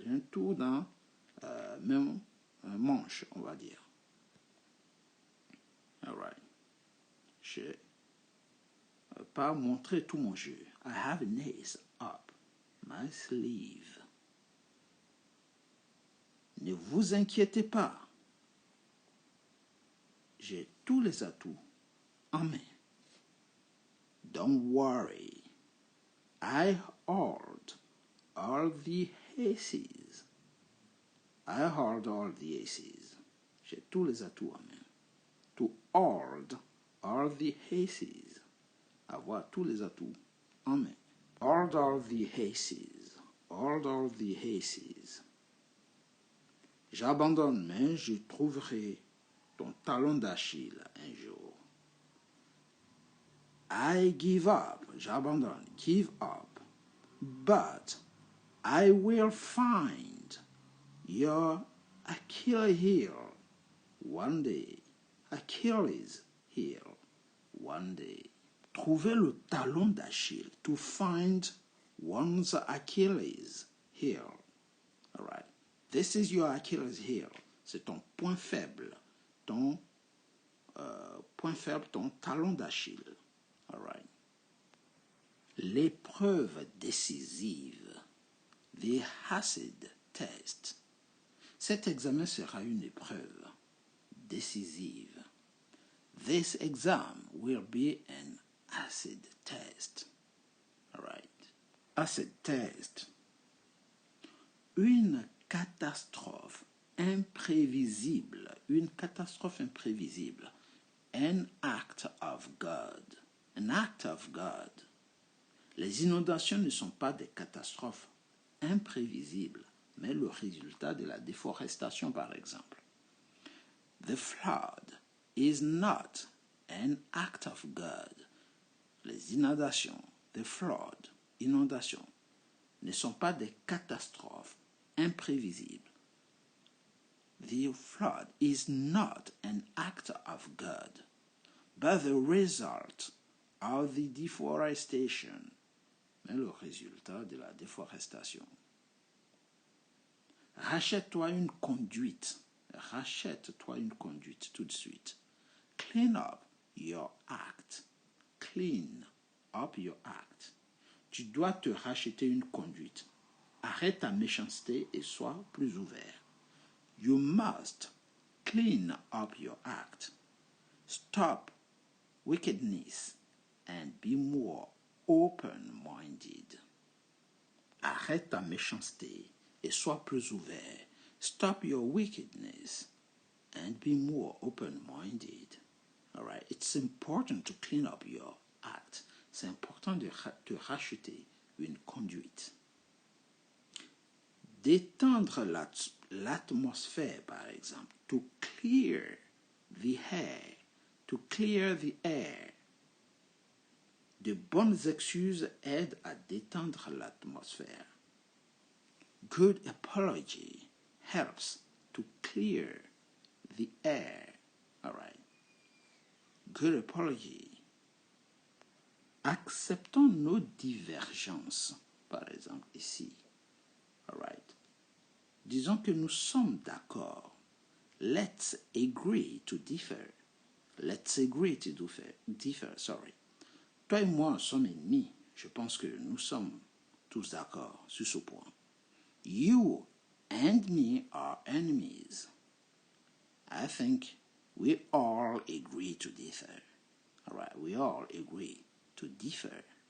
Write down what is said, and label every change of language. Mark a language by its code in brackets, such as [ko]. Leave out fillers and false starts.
[fr] J'ai un tour dans même manche, on va dire. [en] All right. [fr] Je ne vais pas montrer tout mon jeu. [en] I have an ace up my sleeve. [fr] Ne vous inquiétez pas. J'ai tous les atouts en main. [en] Don't worry. I hold all the aces. I hold all the aces. [fr] J'ai tous les atouts en main. [en] To hold all all the aces. [fr] Avoir tous les atouts en main. [en] Hold all the aces. Hold all the aces. [fr] J'abandonne, mais je trouverai ton talon d'Achille un jour. [en] I give up. [fr] J'abandonne. [en] Give up. But I will find your Achilles heel one day. Achilles heel one day. [fr] Trouver le talon d'Achille. [en] To find one's Achilles heel. All right. This is your Achilles heel. [fr] C'est ton point faible. Ton point faible, ton talon d'Achille. [en] All right. [fr] L'épreuve décisive. [en] The acid test. [fr] Cet examen sera une épreuve décisive. [en] This exam will be an acid test. All right. Acid test. [fr] Une catastrophe imprévisible. Une catastrophe imprévisible. [en] An act of God. An act of God. [fr] Les inondations ne sont pas des catastrophes imprévisibles, mais le résultat de la déforestation, par exemple. [en] The flood is not an act of God. [fr] Les inondations, [en] the flood, [fr] inondations, ne sont pas des catastrophes imprévisibles. [en] The flood is not an act of God, but the result of the deforestation, [fr] mais le résultat de la déforestation. Rachète-toi une conduite. Rachète-toi une conduite tout de suite. [en] Clean up your act. Clean up your act. [fr] Tu dois te racheter une conduite. Arrête ta méchanceté et sois plus ouvert. [en] You must clean up your act. Stop wickedness and be more open-minded. [fr] Arrête ta méchanceté et sois plus ouvert. [en] Stop your wickedness and be more open-minded. All right. It's important to clean up your act. [fr] C'est important de racheter une conduite. D'étendre l'atmosphère, par exemple. [en] To clear the air. To clear the air. [fr] De bonnes excuses aident à détendre l'atmosphère. [en] Good apology helps to clear the air. All right. Good apology. [fr] Acceptons nos divergences, par exemple ici. [en] All right. [fr] Disons que nous sommes d'accord. [en] Let's agree to differ. Let's agree to differ. Sorry. [fr] Toi et moi sommes ennemis. Je pense que nous sommes tous d'accord sur ce point. [en] You and me are enemies. I think we all agree to differ. All right, we all agree to differ.